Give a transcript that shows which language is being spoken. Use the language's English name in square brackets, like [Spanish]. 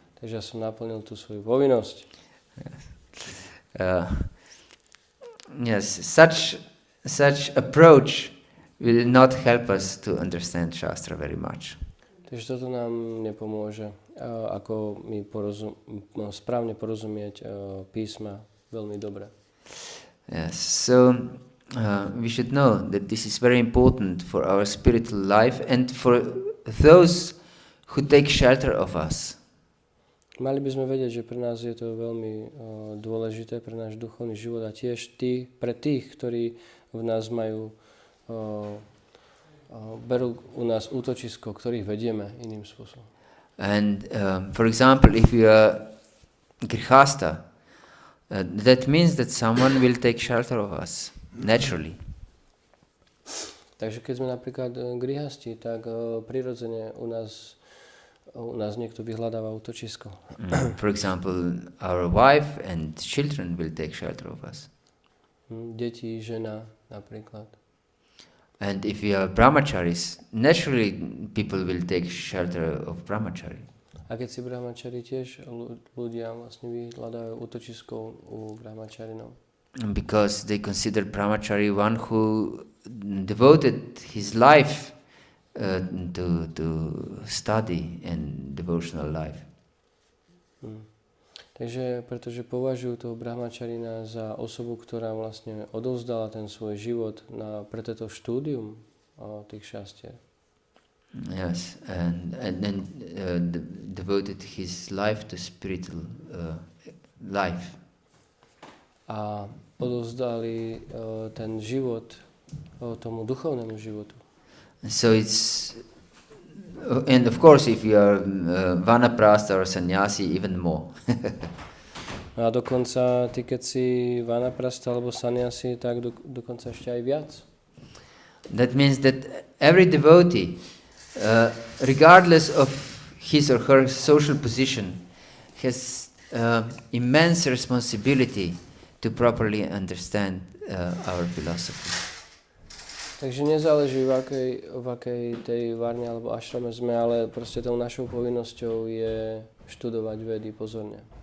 [Slovak] Takže ja som naplnil tú svoju povinnosť. [English] Yes, such approach will not help us to understand Shastra very much. [Slovak] Takže toto nám nepomôže, ako my správne porozumieť písma veľmi dobre. [English] Yes, so we should know that this is very important for our spiritual life and for those who take shelter of us. [Slovak] Mali by sme vedieť, že pre nás je to veľmi dôležité, pre náš duchovný život a tiež pre tých, ktorí v nás majú, berú u nás útočisko, ktorých vedieme iným spôsobom. [English] And for example, if you are grihasta, that means that someone will take shelter of us, naturally. [Slovak] Takže keď sme napríklad grihasti, tak prirodzene u nás niekto vyhľadáva útočisko. [English] For example, our wife and children will take shelter of us. [Slovak] Deti, žena napríklad. [English] And if we are brahmacharis, naturally people will take shelter of brahmachari. [Slovak] A keď si brahmachari, tiež ľudia vlastne vyhľadávajú útočisko u brahmacharinov. [English] Because they consider brahmachari one who devoted his life to study and devotional life. [Slovak] Takže, pretože považujú toho brahmacharina za osobu, ktorá vlastne odovzdala ten svoj život pre toto štúdium tých šastier. [English] Yes, and then devoted his life to spiritual life. [Slovak] A odovzdali ten život tomu duchovnému životu. [English] So it's, and of course if you are vanaprastha or sannyasi, even more. [Slovak] A dokonca ty, keď si vanaprastha alebo sannyasi, tak dokonca ešte aj viac. [English] That means that every devotee, regardless of his or her social position, has immense responsibility to properly understand our philosophy. [Slovak] Takže nezáleží v akej tej varne alebo ašrame sme, ale proste tou našou povinnosťou je študovať vedy pozorne.